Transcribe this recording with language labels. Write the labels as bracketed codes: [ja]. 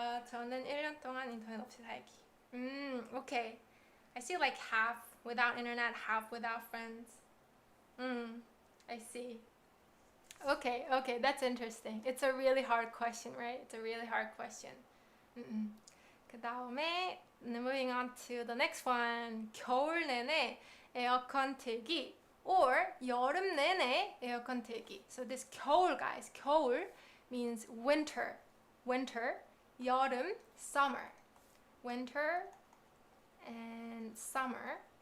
[ko] 저는 1년 동안 인터넷 없이 살기. [en] Okay. I see like half without internet, half without friends. I see. Okay, that's interesting. It's a really hard question, right? It's a really hard question. 그 다음에 moving on to the next one. [ko] 겨울 내내 에어컨 틀기 or 여름 내내 에어컨 틀기. [en] So this 겨울, guys, 겨울 means winter. Winter. 여름, summer. Winter and summer.